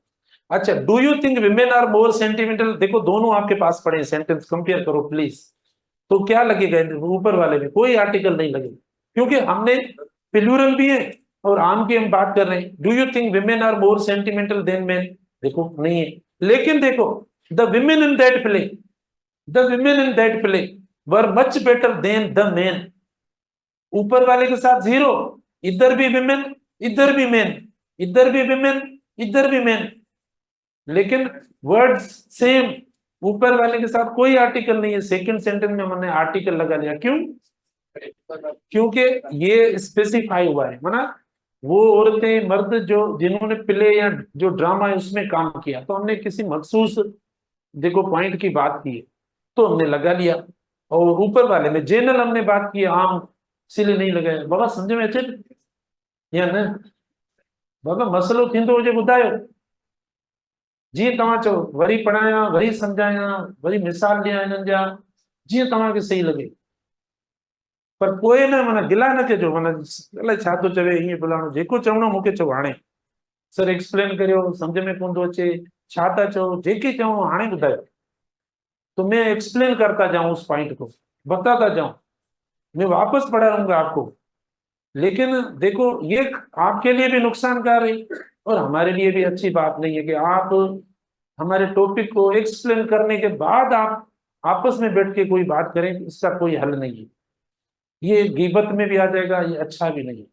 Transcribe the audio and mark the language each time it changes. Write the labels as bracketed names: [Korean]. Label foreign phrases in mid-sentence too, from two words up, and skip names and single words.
[Urdu] اچھا, [English] do you think women are more sentimental, [Urdu] دیکھو دونوں آپ کے پاس پڑے سینٹینس، کمپیئر کرو پلیز، تو کیا لگے گا اوپر والے میں? کوئی آرٹیکل نہیں لگے گا، کیونکہ ہم نے پلورل بھی ہے اور عام کی ہم بات کر رہے ہیں. [English] do you think women are more sentimental than men, [Urdu] دیکھو نہیں ہے. لیکن دیکھو [English] the women in that play, the women in that play were much better than the men, [Urdu] اوپر والے کے ساتھ زیرو، ادھر بھی ویمن، ادھر بھی مین، ادھر بھی ویمن، ادھر بھی مین، لیکن [English] words same, [Urdu] اوپر والے کے ساتھ کوئی آرٹیکل نہیں ہے. [English] second sentence [Urdu] میں ہم نے آرٹیکل لگا لیا، کیوں؟ کیونکہ یہ اسپیسیفائی ہوا ہے، مانا وہ عورتیں مرد جو جنہوں نے پلے یا جو ڈرامہ ہے اس میں کام کیا، تو ہم نے کسی مخصوص دیکھو پوائنٹ کی بات کی ہے، تو ہم نے لگا لیا. اور اوپر والے میں جنرل ہم نے بات کی عام، اسی لیے نہیں لگایا. [Sindhi] बाबा समझ में अचे या न? बाबा मसलो थींदो हुजे ॿुधायो, जीअं तव्हां चओ, वरी पढ़ायां, वरी सम्झायां, वरी मिसाल ॾियां हिननि जा, जीअं तव्हांखे सही लॻे, पर पोइ न माना गिला न कजो, माना अलाए छा थो चवे, हीअं फलाणो, जेको चवणो मूंखे चओ, हाणे [English] sir explain [Sindhi] करियो, सम्झ में कोन थो अचे, छा था चओ, जेके चवणो हाणे ॿुधायो, [Urdu] تو میں ایکسپلین کرتا جاؤں اس پوائنٹ کو، بتاتا جاؤں، میں واپس پڑھاؤں گا آپ کو. لیکن دیکھو یہ آپ کے لیے بھی نقصان کار ہے اور ہمارے لیے بھی اچھی بات نہیں ہے کہ آپ ہمارے ٹاپک کو ایکسپلین کرنے کے بعد آپ آپس میں بیٹھ کے کوئی بات کریں، اس کا کوئی حل نہیں ہے، یہ غیبت میں بھی آ جائے گا، یہ اچھا بھی نہیں ہے.